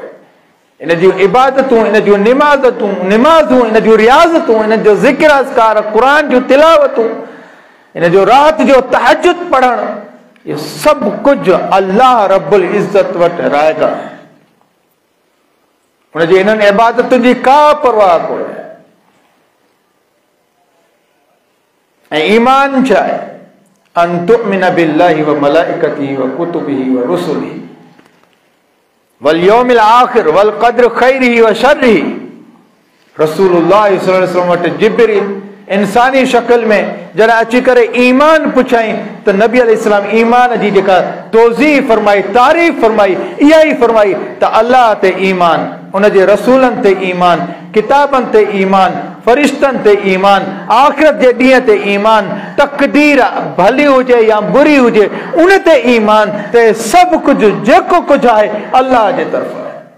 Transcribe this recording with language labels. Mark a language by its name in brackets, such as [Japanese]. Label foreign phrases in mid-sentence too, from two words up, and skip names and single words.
[Sindhi] इन जूं इबादतूं, इन जूं निमाज़ूं, इन जूं रियाज़तूं, इन जो ज़िक्र अज़कार, क़ुरान जूं तिलावतूं, इन जो रात जो तहज्जुद पढ़णु, इहो सभु कुझु [Arabic] الله رب العزة [Sindhi] वटि रायगा आहे। उन जे इन्हनि इबादतुनि जी का परवाह कोन्हे। ऐं ईमान छा आहे? [Arabic] أن تؤمن بالله وملائكته وكتبه ورسله واليوم الآخر والقدر خيره وشره. [Sindhi] रसूलुल्लाह [Arabic] صلى الله عليه وسلم [Sindhi] वटि जिब्रील इंसानी शक्ल में जरा अची करे ईमान पुछाई त नबी अलैहिस्सलाम ईमान जी जेका तौज़ीह फरमाई, तारीफ़ फरमाई, इहा ई फरमाई त अल्लाह ते ईमान, उन जे रसूलनि ते ईमान, किताबनि ते ईमान, फरिश्तनि ते ईमान, आख़िरत जे ॾींहं ते ईमान, तक़दीर भली हुजे या बुरी हुजे उन ते ईमान, त सभु कुझु जेको कुझु आहे अल्लाह जे तरफ़ आहे।